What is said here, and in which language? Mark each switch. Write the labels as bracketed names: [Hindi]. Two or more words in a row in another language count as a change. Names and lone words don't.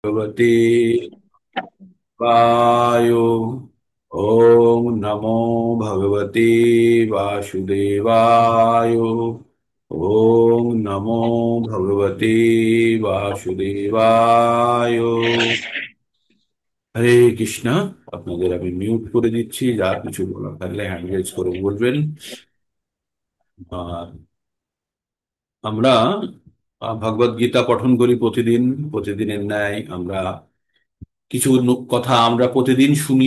[Sanskrit] भगवते वाय। ओम नमो भगवते वासुदेवाय। ओम नमो भगवते वासुदेवाय। [Bangla] হরে কৃষ্ণ। আপনাদের আমি মিউট করে দিচ্ছি, যা কিছু বলার থাকলে [English] hand raise [Bangla] করে বলবেন। আর আমরা ভগবদ গীতা পঠন করি প্রতিদিন। প্রতিদিনের ন্যায় আমরা কিছু কথা আমরা প্রতিদিন শুনি।